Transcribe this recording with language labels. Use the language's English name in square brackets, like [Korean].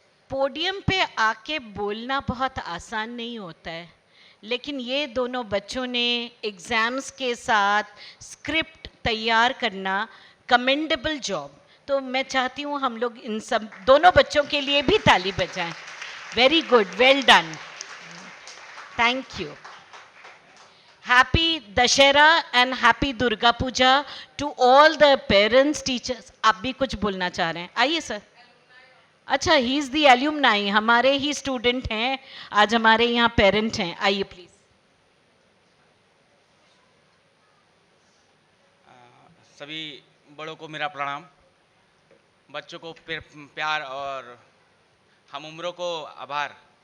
[Hindi] Podium पे आके बोलना बहुत आसान नहीं होता है, लेकिन ये दोनों बच्चों ने एग्जाम्स के साथ स्क्रिप्ट तैयार करना, कमेंडेबल जॉब। तो मैं चाहती हूँ हम लोग इन सब दोनों बच्चों के लिए भी ताली बजाएं। [English] Very good, well done, thank you. Happy Dashera and Happy Durga Puja to all the parents, teachers. [Hindi] आप भी कुछ बोलना चाह रहे हैं? आइए सर। अच्छा, [English] he is the alumni, [Hindi] हमारे ही स्टूडेंट हैं, आज हमारे यहाँ पेरेंट हैं। आइए प्लीज। सभी बड़ों को मेरा प्रणाम, बच्चों को प्यार और हम उम्रों को आभार।